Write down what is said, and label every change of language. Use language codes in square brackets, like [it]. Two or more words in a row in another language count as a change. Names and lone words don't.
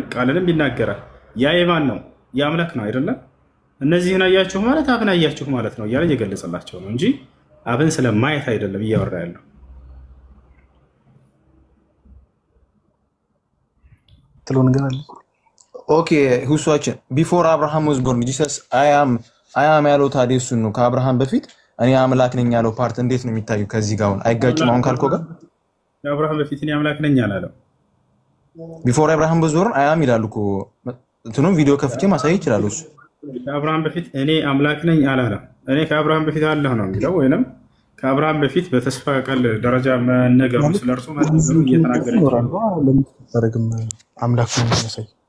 [am] ቃልንም ይናገራል። ያ የማን ነው? የአምላክ ነው አይደለም? እነዚህን አያችሁ ማለት አብን አያችሁ ማለት ነው እያለ እየገለጸላቸው ነው እንጂ አብን ስለማየት አይደለም እያወራ ያለው። ኦኬ ሁሷችን [en] before Abraham was born Jesus I am [am] ያለው ታዲያ እሱን ነው ከአብርሃም በፊት እኔ አምላክ ነኝ ያለው ፓርት እንዴት ነው የሚታየው? ከዚህ ጋር አሁን አይጋጭም? አሁን ካልኮ ጋር ከአብርሃም በፊት እኔ አምላክ ነኝ አላለም። [en] before Abraham was born I am [am] ይላል እኮ እንትኑም ቪዲዮ ከፍቼ ማሳየት ይችላል። እሱ ከአብርሃም በፊት እኔ አምላክ ነኝ አላለም። እኔ ከአብርሃም በፊት አላህ ነው የሚለው ወይንም ከአብርሃም በፊት በተስፋ ቃል ደረጃ መነገሩ ስለርሱ መነገሩ እየተናገረ አምላክ ነው የሚያሳይ